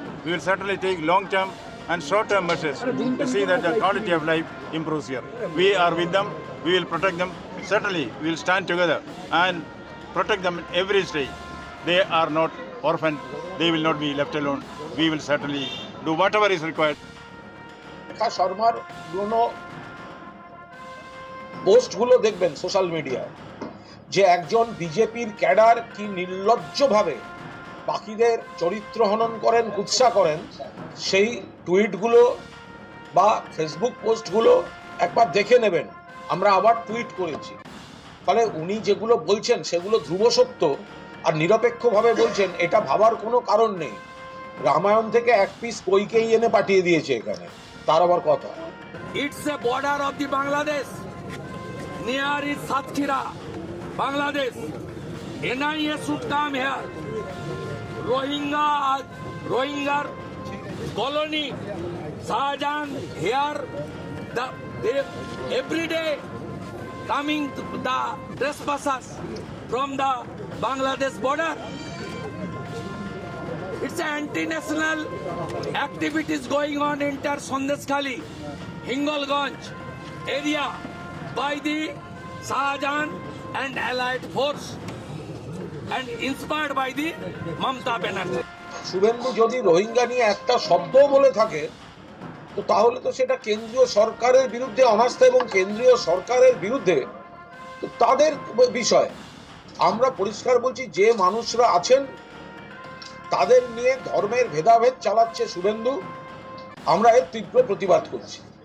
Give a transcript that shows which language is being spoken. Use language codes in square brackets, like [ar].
[en] We will certainly take long-term and short-term measures to see that the quality of life improves here. We are with them. We will protect them. Certainly, we will stand together and protect them every stage. They are not orphaned. They will not be left alone. We will certainly do whatever is required. [bn] শর্মার পুরনো পোস্টগুলো দেখবেন social মিডিয়ায়, যে একজন বিজেপির cadre কি নির্লজ্জভাবে বাকিদের চরিত্র হনন করেন, কুৎসা করেন, সেই টুইটগুলো বা ফেসবুক পোস্টগুলো একবার দেখে নেবেন। আমরা আবার টুইট করেছি। ফলে উনি যেগুলো বলছেন সেগুলো ধ্রুব সত্য আর নিরপেক্ষভাবে বলছেন, এটা ভাবার কোনো কারণ নেই। রামায়ণ থেকে এক পিস কইকেই এনে পাঠিয়ে দিয়েছে এখানে, তার আবার কথা। [en] It's a border of the Bangladesh. Near is Satkhira, Bangladesh. NIA should come here. Rohingya colony, Shahjahan here. They every day coming to the trespassers from the Bangladesh border. It's anti-national activities going on in Sondeskhali, Hingolganj area by the Shahjahan and allied force and inspired by the Mamata Banerjee. [bn] Suvendu যদি রোহিঙ্গা নিয়ে একটা শব্দও বলে থাকে, তো তাহলে তো সেটা কেন্দ্রীয় সরকারের বিরুদ্ধে অনাস্থা এবং কেন্দ্রীয় সরকারের বিরুদ্ধে তো তাদের বিষয়। আমরা পরিষ্কার বলছি, যে মানুষরা আছেন তাদের নিয়ে ধর্মের ভেদাভেদ চালাচ্ছে শুভেন্দু, আমরা এর তীব্র প্রতিবাদ করছি।